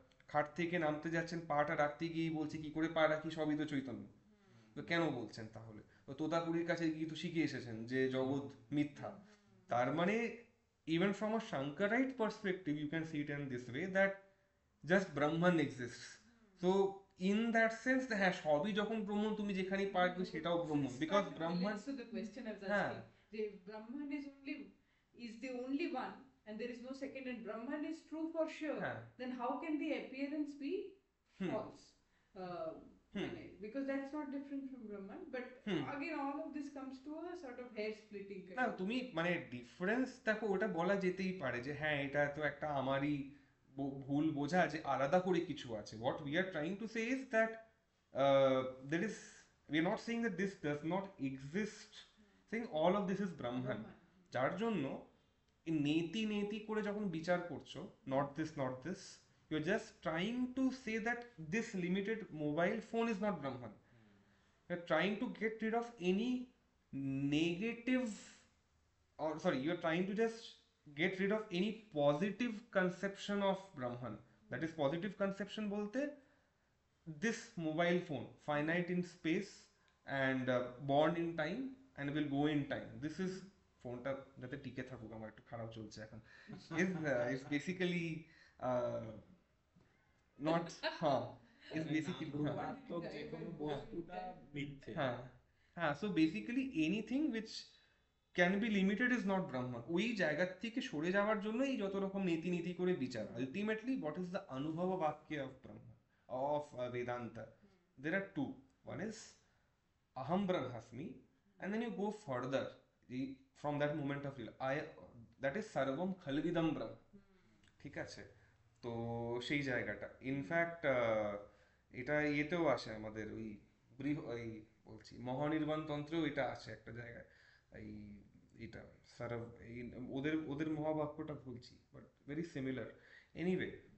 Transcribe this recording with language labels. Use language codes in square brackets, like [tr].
[bn] খাট থেকে নামতে যাচ্ছেন পাটা রাখতে গিয়েই বলছে কি করে পা রাখি, সবই তো চৈতন্য, তো কেন বলছেন তাহলে, তো তোতাপুরীর কাছে গিয়ে তো শিখে এসেছেন যে জগৎ মিথ্যা, তার মানে [en] even from a Shankarite perspective you can see it in this way that just Brahman exists, so in that sense [bn] হ্যাঁ সবই যখন ব্রহ্ম, তুমি যেখানেই পারবে সেটাও ব্রহ্ম, [en] because Brahman So the question I was হ্যাঁ asking, the Brahman is the only one and there is no second, and Brahman is true for sure, হ্যাঁ then how can the appearance be hmm false? Hmm because that's not different from Brahman, but hmm again all of this comes to a sort of hair splitting না kind of [bn] তুমি মানে difference দেখো, ওটা বলা যেতেই পারে যে হ্যাঁ এটা তো একটা আমারই ভুল বোঝা যে আলাদা করে কিছু আছে। [en] What we are trying to say is that there is, we are not saying that this does not exist, saying all of this is Brahman, Brahman. [bn] যার জন্য এই নেতি নেতি করে যখন বিচার করছো [en] not this, you're just trying to say that this limited mobile phone is not Brahman. You're trying to get rid of any negative, or sorry, you're trying to just get rid of any positive conception of Brahman. That is positive conception bolte this mobile phone finite in space and born in time and will go in time, this is [bn] ফোনটা যাতে টিকে থাকুক, আমার একটু খারাপ চলছে এখন, [en] is basically uh, not [bn] হ্যাঁ [en] is basically হ্যাঁ [bn] নামরূপাত্মক যে কোনো বস্তুটা মিথ্যে। হ্যাঁ হ্যাঁ [en] So basically anything which can be limited is not Brahman. [bn] ওই জায়গা থেকে সরে যাওয়ার জন্যই যত রকম নীতি নীতি করে বিচার। [en] Ultimately what is the অনুভব বাক্য of Brahma of Vedanta? There are two. One is Aham Brahmasmi, and then you go further from that moment of real I, that is Sarvam Khalvidam Brahm. [bn] ঠিক আছে, তো সেই জায়গাটা in fact এটা ইয়েতেও আসে আমাদের ওই ওই বলছি মহানির্বাণ তন্ত্রেও এটা আছে একটা জায়গায়, এই এটা সারভ এই ওদের ওদের মহাবাক্যটা বলছি [en] But very similar anyway.